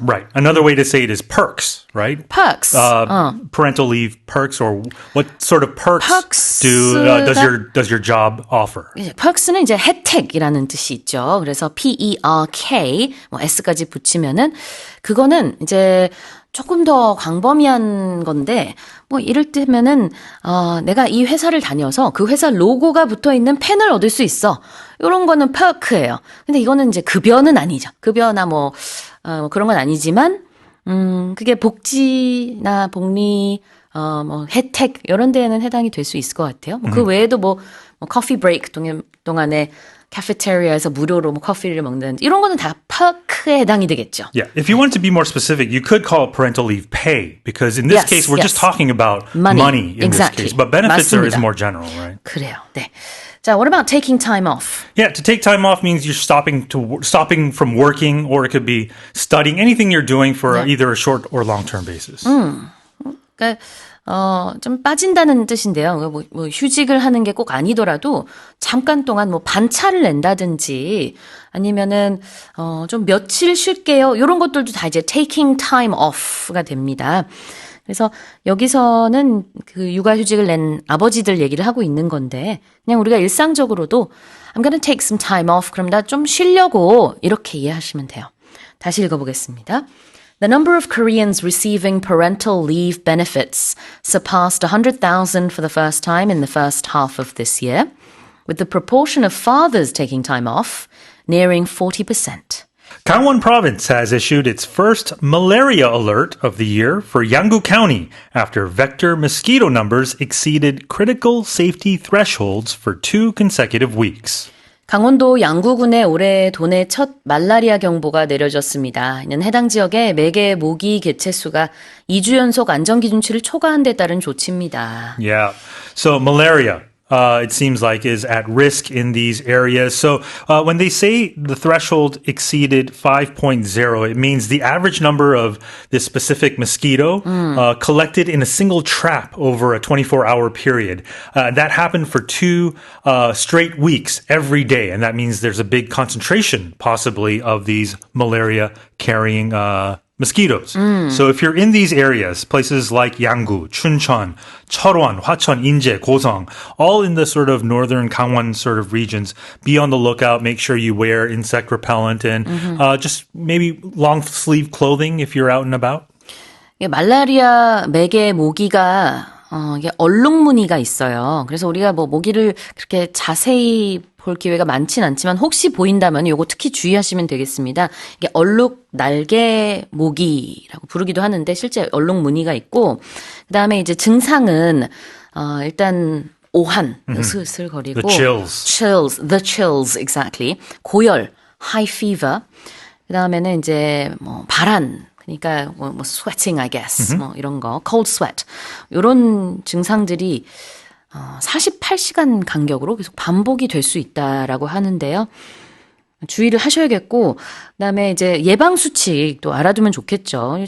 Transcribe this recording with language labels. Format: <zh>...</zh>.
<en>Right. Another way to say it is perks, right? Perks. Parental leave perks, or what sort of perks does your job offer?</en> <ko>perks는 이제 혜택이라는 뜻이 있죠. 그래서 P-E-R-K, 뭐 S까지 붙이면은 그거는 이제 조금 더 광범위한 건데 뭐 이를테면은 내가 이 회사를 다녀서 그 회사 로고가 붙어 있는 펜을 얻을 수 있어. 이런 거는 perk예요. 근데 이거는 이제 급여는 아니죠. 급여나 뭐 그런 건 아니지만 그게 복지나 복리 뭐 혜택 이런 데에는 해당이 될 수 있을 것 같아요. 그 외에도 뭐 커피 브레이크 동안에 카페테리아에서 무료로 뭐 커피를 먹는 이런 거는 다 perk에 해당이 되겠죠.</ko> <en>Yeah, if you want to be more specific, you could call it parental leave pay because in this case we're just talking about money in this case, but benefits is more general, right?</en> <ko>그래요. 네.</ko> <en>자, what about taking time off? Yeah, to take time off means you're stopping from working, or it could be studying, anything you're doing for either a short or long-term basis.</en> <ko>그러니까 좀 빠진다는 뜻인데요. 뭐 휴직을 하는 게 꼭 아니더라도 잠깐 동안 뭐 반차를 낸다든지 아니면은 좀 며칠 쉴게요. 이런 것들도 다 이제 taking time off가 됩니다. 그래서 여기서는 그 육아휴직을 낸 아버지들 얘기를 하고 있는 건데 그냥 우리가 일상적으로도</ko> <en>I'm gonna take some time off.</en> <ko>그럼 나 좀 쉬려고 이렇게 이해하시면 돼요. 다시 읽어보겠습니다.</ko> <en>The number of Koreans receiving parental leave benefits surpassed 100,000 for the first time in the first half of this year, with the proportion of fathers taking time off nearing 40%. Gangwon Province has issued its first malaria alert of the year for Yanggu County after vector mosquito numbers exceeded critical safety thresholds for 2 consecutive weeks.</en> <ko>강원도 양구군에 올해 도내 첫 말라리아 경보가 내려졌습니다. 이는 해당 지역의 매개 모기 개체수가 2주 연속 안전기준치를 초과한 데 따른 조치입니다.</ko> <en>Yeah. So malaria, it seems like, is at risk in these areas. So when they say the threshold exceeded 5.0, it means the average number of this specific mosquito collected in a single trap over a 24-hour period. That happened for 2 straight weeks every day. And that means there's a big concentration, possibly, of these malaria-carrying mosquitoes. So if you're in these areas, places like Yanggu, Chuncheon, Cheolwon, Hwacheon, Inje, Gosong, all in the sort of northern Gangwon sort of regions, be on the lookout. Make sure you wear insect repellent and just maybe long sleeve clothing if you're out and about.</en> <ko>말라리아 매개 모기가 이게 얼룩무늬가 있어요. 그래서 우리가 뭐 모기를 그렇게 자세히 볼 기회가 많진 않지만 혹시 보인다면 요거 특히 주의하시면 되겠습니다. 이게 얼룩 날개 모기라고 부르기도 하는데 실제 얼룩 무늬가 있고 그다음에 이제 증상은 일단 오한, 슬슬거리고</ko> <en>the chills exactly.</en> <ko>고열,</ko> <en>high fever.</en> <ko>그다음에는 이제 뭐 발한 그러니까 뭐</ko> <en>sweating I guess.</en> <ko>뭐 이런 거, cold sweat. 요런 증상들이 48시간 간격으로 계속 반복이 될 수 있다라고 하는데요. 주의를 하셔야겠고, 그다음에 이제 예방 수칙도 알아두면 좋겠죠.</ko>